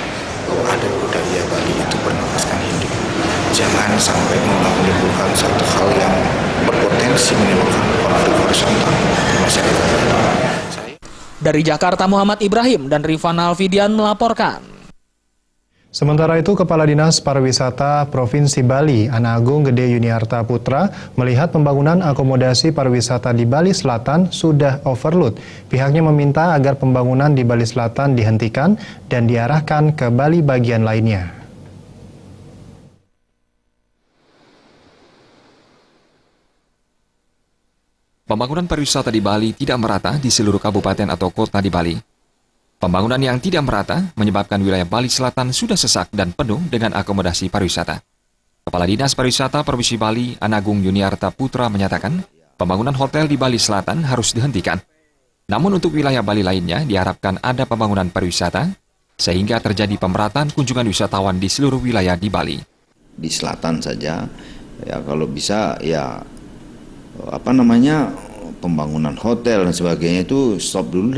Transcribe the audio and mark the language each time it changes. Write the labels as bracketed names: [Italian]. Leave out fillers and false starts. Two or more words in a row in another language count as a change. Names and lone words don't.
[Indonesian] Bahwa ada budaya Bali itu bernafaskan Hindu. Jangan sampai menimbulkan satu hal yang berpotensi menimbulkan konflik horizontal di masyarakat Bali. Dari Jakarta, Muhammad Ibrahim dan Rifan Alfidian melaporkan. Sementara itu, Kepala Dinas Pariwisata Provinsi Bali, Ana Agung Gede Yuniarta Putra, melihat pembangunan akomodasi pariwisata di Bali Selatan sudah overload. Pihaknya meminta agar pembangunan di Bali Selatan dihentikan dan diarahkan ke Bali bagian lainnya. Pembangunan pariwisata di Bali tidak merata di seluruh kabupaten atau kota di Bali. Pembangunan yang tidak merata menyebabkan wilayah Bali Selatan sudah sesak dan penuh dengan akomodasi pariwisata. Kepala Dinas Pariwisata Provinsi Bali, Ana Agung Yuniarta Putra menyatakan, pembangunan hotel di Bali Selatan harus dihentikan. Namun untuk wilayah Bali lainnya diharapkan ada pembangunan pariwisata, sehingga terjadi pemerataan kunjungan wisatawan di seluruh wilayah di Bali. Di selatan saja, ya kalau bisa ya pembangunan hotel dan sebagainya itu stop dulu dah.